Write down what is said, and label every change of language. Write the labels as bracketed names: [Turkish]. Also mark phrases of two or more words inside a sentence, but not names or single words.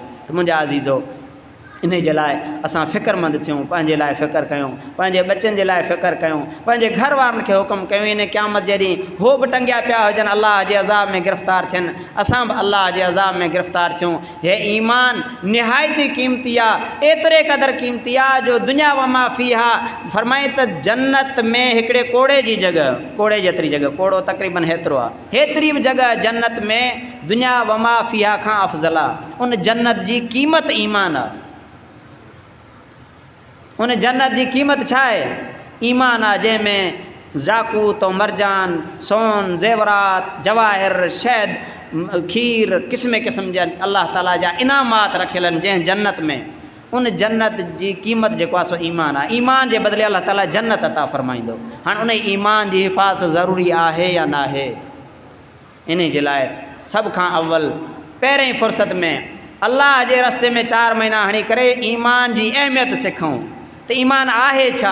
[Sindhi] त मुंहिंजा अज़ीज़ो, इन जे लाइ असां फ़िक्रमंद थियूं, पंहिंजे लाइ फ़िक्र कयूं, पंहिंजे बचनि जे लाइ फ़िक्र कयूं, पंहिंजे घर वारनि खे हुकुम कयूं। इन क़यामत जे ॾींहुं हो बि टंगिया पिया हुजनि, अल्लाह जे अज़ाब में गिरफ़्तार थियनि, असां बि अल्लाह जे अज़ाब में गिरफ़्तार थियूं। हे ईमान निहायती क़ीमती आहे, एतिरे क़दुरु क़ीमती आहे जो [Arabic] الدنيا وما فيها [Sindhi] फरमाए त जन्नत में हिकिड़े कोड़े जी जॻह, कोड़े जेतिरी जॻह, कोड़ो तक़रीबन हेतिरो आहे, हेतिरी बि जॻह जन्नत में [Arabic] الدنيا وما فيها [Sindhi] खां अफ़ज़ल आहे। उन जन्नत जी क़ीमत ईमान आहे। उन जन्नत जी क़ीमत छा आहे? ईमान आहे, जंहिंमें ज़ाकूत और मरजान, सोन, ज़ेवरात, जवाहिर, शहद, खीर, क़िस्म क़िस्म जा अल्लाह ताला जा इनामात रखियल आहिनि जंहिं जन्नत में। उन जन्नत जी क़ीमत जेको आहे सो ईमान आहे। ईमान जे बदिले अल्लाह ताला जन्नत अता फ़रमाईंदो। हाणे उन ईमान जी हिफ़ाज़त ज़रूरी आहे या न आहे? इन जे लाइ सभ खां अव्वल पहिरें फ़ुर्सत में अल्लाह जे रस्ते में 4 महीना हणी करे ईमान जी अहमियत सिखूं त ईमान आहे छा।